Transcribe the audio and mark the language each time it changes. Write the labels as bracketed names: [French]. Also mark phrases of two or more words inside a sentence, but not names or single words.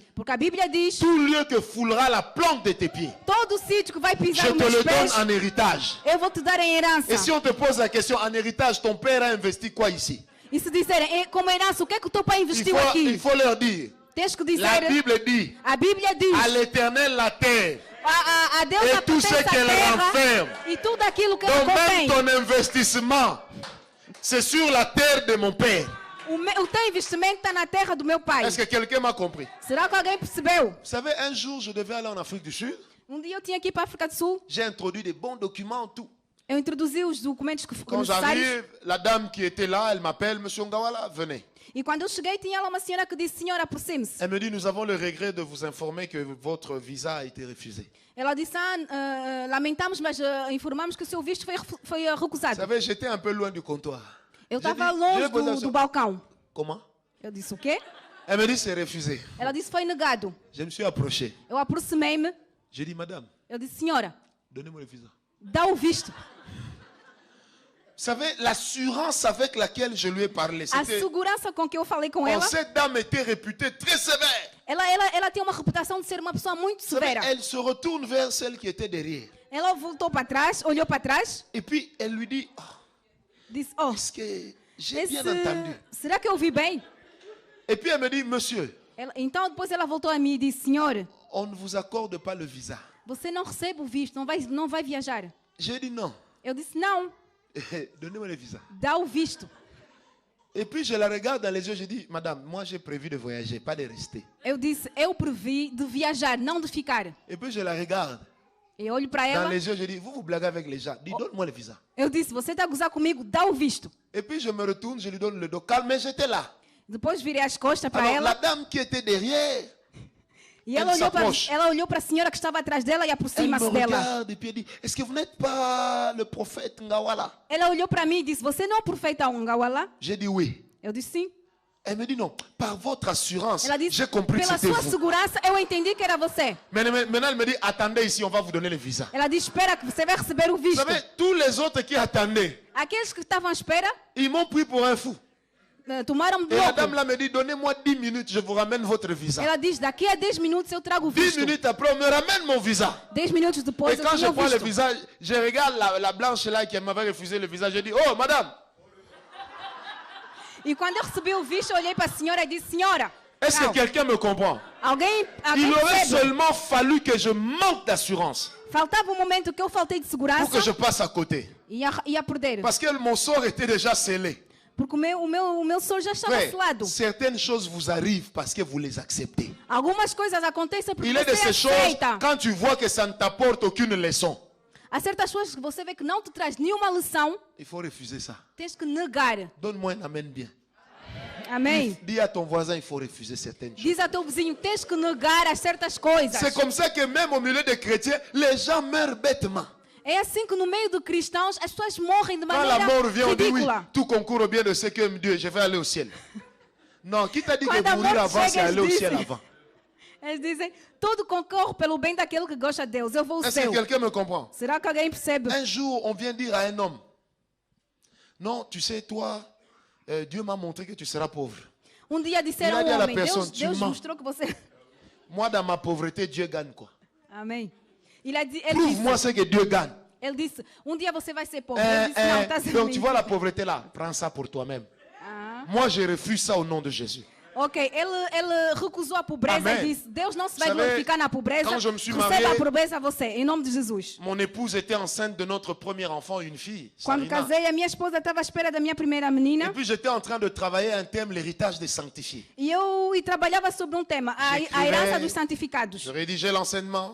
[Portuguese] Porque a Bíblia diz, [French] tout lieu que foulera la plante de tes pieds, [Portuguese] todo sítio que vai [French] je [Portuguese] pisar nos [French] te [Portuguese] meus [French] le [Portuguese] pés, [French] donne en héritage. [Portuguese] eu vou te dar em herança. [French] Et si on te pose la question, en héritage, ton père a investi quoi ici? [Portuguese] E se disserem, como herança, o que é que o teu pai investiu [French] Il [Portuguese] aqui? [French] faut leur dire, [Portuguese] Tens que [French] la [Portuguese] dizer, [French] Bible dit, [Portuguese] a Bíblia diz, [French] à l'éternel la terre, [Portuguese] a Deus [French] Et [Portuguese] pertence [French] tout ce [Portuguese] a [French] qu'elle [Portuguese] terra [French] renferme. [Portuguese] e tudo aquilo que ele [French] donc même [Portuguese] contém. [French] ton investissement, c'est sur la terre de mon père. [Portuguese] O teu investimento está na terra do meu pai. [French] Est-ce que quelqu'un m'a compris? [Portuguese] Será que alguém percebeu? [French] Vous savez, un jour, je devais aller en Afrique du Sud. [Portuguese] Dia eu tinha que ir para a África do Sul. [French] J'ai introduit des bons documents, tout. [Portuguese] Eu introduzi os documentos que [French] Quand [Portuguese] necessários. [French] j'arrive, la dame qui était là, elle m'appelle, Monsieur Ngawala, venez. [Portuguese] E quando eu cheguei, tinha lá uma senhora que disse, senhora, aproxime-se. [French] Elle me dit, nous avons le regret de vous informer que votre visa a été refusé. [Portuguese] Ela disse, lamentamos, mas informamos que o seu visto foi [French] Vous [Portuguese] recusado. [French] savez, j'étais un peu loin du comptoir. [Portuguese] Eu [French] J'ai [Portuguese] estava [French] dit, [Portuguese] longe [French] j'ai posé la [Portuguese] do [French] question. [Portuguese] balcão. [French] Comment? [Portuguese] Eu disse, o quê? [French] Elle me dit, c'est refusé. [Portuguese] Ela disse, foi negado. [French] Je me suis approché. [Portuguese] Eu aproximei-me. [French] J'ai dit, madame, [Portuguese] Eu disse, senhora, [French] donnez-moi le visa. [Portuguese] dá o visto. [French] Vous savez, l'assurance avec laquelle je lui ai parlé, [Portuguese] A [French] c'était... [Portuguese] segurança com que eu falei com [French] Oh, [Portuguese] ela, [French] cette dame était réputée très sévère. [Portuguese] ela tem uma reputação de ser uma pessoa muito [French] Vous savez, [Portuguese] severa. [French] elle se retourne vers celle qui était derrière. [Portuguese] Ela voltou para trás, olhou para trás, [French] Et puis, elle lui dit, oh, [Portuguese] disse, oh, [French] est-ce que j'ai bien entendu? [Portuguese] será que eu ouvi bem? [French] Et puis, elle me dit, monsieur, [Portuguese] Então depois ela voltou a mim e disse, senhor, [French] on ne vous accorde pas le visa. [Portuguese] você não recebe o visto, não vai viajar. [French] J'ai dit non. [Portuguese] Eu disse, não, [French] Donnez-moi le visa. [Portuguese] dá o visto. [French] Et puis, je la regarde dans les yeux, je dis, madame, moi j'ai prévu de voyager, pas de rester. [Portuguese] Eu disse, eu previ de viajar, não de ficar. [French] Et puis, je la regarde [Portuguese] Eu olho para [French] dans [Portuguese] ela, [French] les yeux, je dis, vous blaguez avec les gens. Dis, donne-moi le visa. [Portuguese] eu disse, você está a gozar comigo, dá o visto. [French] Et puis, je me retourne, je lui donne le dos. Calme, mais j'étais là. [Portuguese] Depois virei as costas para [French] Alors, la [Portuguese] ela [French] dame qui était derrière, [Portuguese] E [French] Elle s'approche. [Portuguese] ela olhou para a senhora que estava atrás dela e [French] Elle me [Portuguese] aproxima-se dela. [French] regarde et puis elle dit, est-ce que vous n'êtes pas le prophète Ngawala? [Portuguese] Ela olhou para mim e disse, você não é o profeta Ngawala? [French] J'ai dit oui. [Portuguese] Eu disse sim. [French] Elle me dit non, par votre assurance, [Portuguese] Ela disse, [French] j'ai compris que [Portuguese] pela [French] c'était [Portuguese] sua [French] vous. [Portuguese] segurança, eu entendi que era você. [French] Maintenant, elle me dit, attendez ici, on va vous donner le visa. [Portuguese] Ela disse, espera que você vai receber o [French] Vous [Portuguese] visto. [French] savez, tous les autres qui attendaient, [Portuguese] Aqueles que estavam à espera, [French] ils m'ont pris pour un fou. [Portuguese] tomaram-me de [French] Et la [Portuguese] louco. [French] dame là me dit, donnez-moi 10 minutes, je vous ramène votre visa. [Portuguese] Ela diz, daqui a 10 minutos eu trago o [French] 10 [Portuguese] visto. [French] minutes après, on me ramène mon visa. [Portuguese] 10 minutos depois [French] Et [Portuguese] eu [French] quand je [Portuguese] tinha o [French] prends le [Portuguese] visto. [French] visa, je regarde la blanche là qui m'avait refusé le visa. Je dis, oh madame, [Portuguese] E quando eu recebi o visto, eu olhei para a senhora e disse, senhora, [French] est-ce que [Portuguese] não, [French] quelqu'un me comprend? [Portuguese] alguém [French] Il aurait [Portuguese] percebe? [French] seulement fallu que je manque d'assurance [Portuguese] Faltava um momento que eu faltei de [French] pour [Portuguese] segurança [French] que je passe à côté. [Portuguese] e ia perder. [French] Parce que mon sort était déjà scellé. [Portuguese] Porque o meu sonho já estava [French] Frère, [Portuguese] selado. [French] certaines choses vous arrivent parce que vous les acceptez. [Portuguese] Algumas coisas acontecem porque [French] Il est de [Portuguese] você [French] ces choses, [Portuguese] aceita. [French] quand tu vois que ça ne t'apporte aucune leçon, [Portuguese] Há certas coisas que você vê que não te traz nenhuma lição, [French] il faut refuser ça. [Portuguese] tens que negar. [French] Donne-moi un amen bien. [Portuguese] Amém? [French] Dis à ton voisin, il faut refuser certaines choses. [Portuguese] Diz a teu vizinho, tens que negar as certas coisas. [French] C'est comme ça que même au milieu des chrétiens, les gens meurent bêtement. [Portuguese] É assim que no meio de cristãos as pessoas morrem de [French] Quand la [Portuguese] maneira [French] mort vient, on dit oui, [Portuguese] ridícula. [French] tout concourt au bien de ceux qui aiment Dieu, je vais aller au ciel. Non, qui t'a dit [Portuguese] Quando [French] que [Portuguese] a [French] mourir [Portuguese] morte [French] avant, [Portuguese] chega, [French] c'est aller au [Portuguese] eles [French] ciel [Portuguese] dizem. [French] avant? [Portuguese] Eles dizem, tudo concorre pelo bem daquele que gosta de Deus. Eu vou ao [French] Est-ce que [Portuguese] céu. [French] quelqu'un me comprend? [Portuguese] Será que alguém percebe? [French] Un jour, on vient dire à un homme, non, tu sais, toi, Dieu m'a montré que tu seras pauvre. [Portuguese] Um dia disseram [French] Il a dit [Portuguese] ao [French] à la [Portuguese] homem, [French] personne, [Portuguese] Deus [French] tu mens. [Portuguese] mostrou que você... [French] Moi, dans ma pauvreté, Dieu gagne quoi? [Portuguese] Amém. Ele [French] Prouve-moi ce que Dieu gagne. [Portuguese] disse, um dia você vai ser pobre. Eu disse, não, está [French] Donc, tu vois la pauvreté là, prends ça pour toi-même. [Portuguese] Ah. [French] Moi, je refuse ça au nom de Jésus. [Portuguese] Ok, ele recusou a pobreza Amém. e disse, Deus não se vai [French] Savez, [Portuguese] glorificar na pobreza, [French] quand je me suis [Portuguese] receba [French] marié- [Portuguese] a pobreza a você, em nome de Jesus. [French] Mon épouse était enceinte de notre premier enfant, une fille. [Portuguese] Quando [French] Sarina. [Portuguese] casei, a minha esposa estava à espera da minha primeira [French] Et [Portuguese] menina [French] puis j'étais en train de travailler un thème, l'héritage des sanctifiés. [Portuguese] e eu trabalhava sobre um tema, a [French] J'écrivais- [Portuguese] herança dos santificados. [French] Je rédigeais l'enseignement.